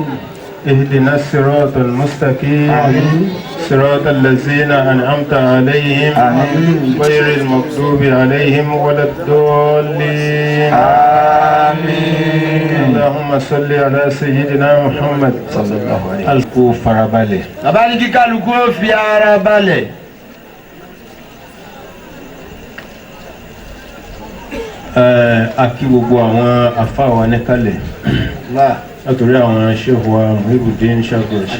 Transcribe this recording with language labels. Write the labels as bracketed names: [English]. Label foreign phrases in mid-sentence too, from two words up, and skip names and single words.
[Arabic] اهدنا الصراط المستقيم آمين صراط الذين أنعمت عليهم آمين غير المغضوب عليهم ولا الضالين آمين اللهم صل على سيدنا محمد صلى الله عليه وسلم. [Yoruba] alku farabalẹ̀. bàbá ní kí kálukú ó fi ara balẹ̀. A kí gbogbo àwọn afáwa níkàlẹ̀ látòrí àwọn ṣéhù wa Muhibudin Ṣàgò ṣe